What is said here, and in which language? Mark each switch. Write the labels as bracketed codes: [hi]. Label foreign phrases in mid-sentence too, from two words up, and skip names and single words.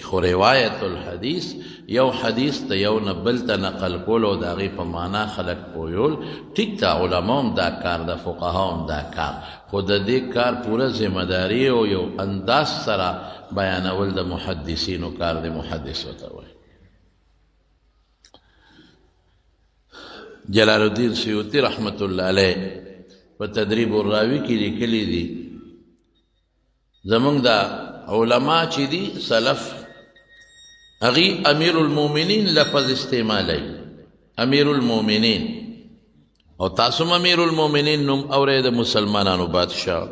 [ps] خو [ar] روایت الحدیث [ps] یو حدیث ته یو نه بل ته نقل کول او د هغې په معنا خلق پویول ټیک ته، علما هم دا کار ده، فقها هم دا کار، خو د دې کار پوره ذمهداري او یو انداز سره بیانول د محدثینو کار دی. محدث ورته وایي. جلال الدین سیوطی [ar] رحمت اللہ علیہ [ps] په تدریب الراوی کې لیکلی دي زمونږ دا علما چې دي سلف هغوی امیر المؤمنین لفظ استعمالی، امیر المؤمنین. او تاسو هم امیر المؤمنین نوم اورئ د مسلمانانو بادشاه.